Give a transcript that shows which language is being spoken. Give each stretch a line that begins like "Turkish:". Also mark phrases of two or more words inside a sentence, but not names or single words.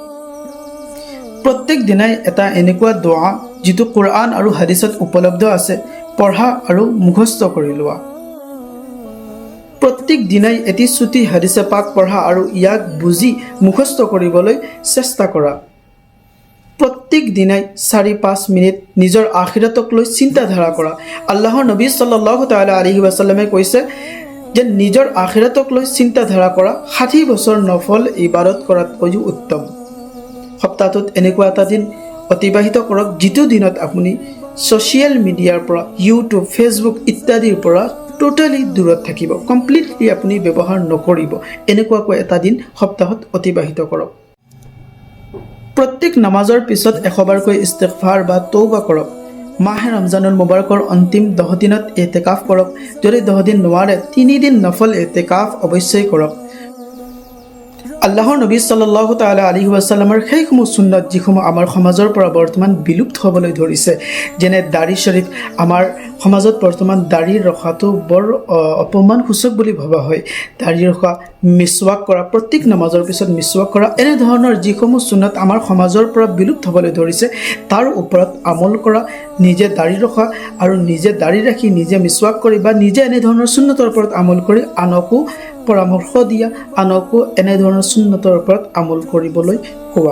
Assamese: প্ৰত্যেক দিনাই এটা এনেকুৱা দোৱা যিটো কোৰআন আৰু হাদিছত উপলব্ধ আছে, পঢ়া আৰু মুখস্থ কৰি লোৱা। প্ৰত্যেক দিনাই এটি চুটি হাদিছে পাক পঢ়া আৰু ইয়াক বুজি মুখস্থ কৰিবলৈ চেষ্টা কৰা। প্ৰত্যেক দিনাই ৪-৫ মিনিট নিজৰ আখিৰাতক লৈ চিন্তাধাৰা কৰা। আল্লাহৰ নবী
Arabic: صلى الله تعالى عليه وسلم
Assamese: কৈছে যে নিজৰ আখিৰাতক লৈ চিন্তাধাৰা কৰা ৬০ বছৰ নফল ইবাদত কৰাতকৈও উত্তম। সপ্তাহটোত এনেকুৱা এটা দিন অতিবাহিত কৰক যিটো দিনত আপুনি
English: social media
Assamese: পৰা, ইউটিউব, ফেচবুক ইত্যাদিৰ পৰা টোটেলি দূৰত থাকিব, কমপ্লিটলি আপুনি ব্যৱহাৰ নকৰিব। এনেকুৱাকৈ এটা দিন সপ্তাহত অতিবাহিত কৰক। প্ৰত্যেক নামাজৰ পিছত ১০০ বাৰকৈ ইস্তিগফাৰ বা তৌবা কৰক। মাহে ৰমজানুল মুবাৰকৰ অন্তিম 10 দিনত ইতিকাফ কৰক। যদি 10 দিন নোৱাৰে 3 দিন নফল ইতিকাফ অৱশ্যেই কৰক। আল্লাহৰ নবী
Arabic: صلى الله تعالى عليه وسلم
Assamese: সেইসমূহ সুন্নত যিসমূহ আমাৰ সমাজৰ পৰা বৰ্তমান বিলুপ্ত হ'বলৈ ধৰিছে, যেনে দাড়ি শ্বৰীফ। আমাৰ সমাজত বৰ্তমান দাড়ি ৰখাটো বৰ অপমানসূচক বুলি ভবা হয়। দাড়ি ৰখা, মিছৱাক কৰা, প্ৰত্যেক নামাজৰ পিছত মিছৱাক কৰা, এনেধৰণৰ যিসমূহ সুন্নত আমাৰ সমাজৰ পৰা বিলুপ্ত হ'বলৈ ধৰিছে, তাৰ ওপৰত আমল কৰা, নিজে দাড়ি ৰখা আৰু নিজে দাড়ি ৰাখি নিজে মিছৱাক কৰি বা নিজে এনেধৰণৰ সুন্নতৰ ওপৰত আমল কৰি আনকো পৰামৰ্শ দিয়া, আনকো এনেধৰণৰ সুন্নতৰ ওপৰত আমল কৰিবলৈ কোৱা।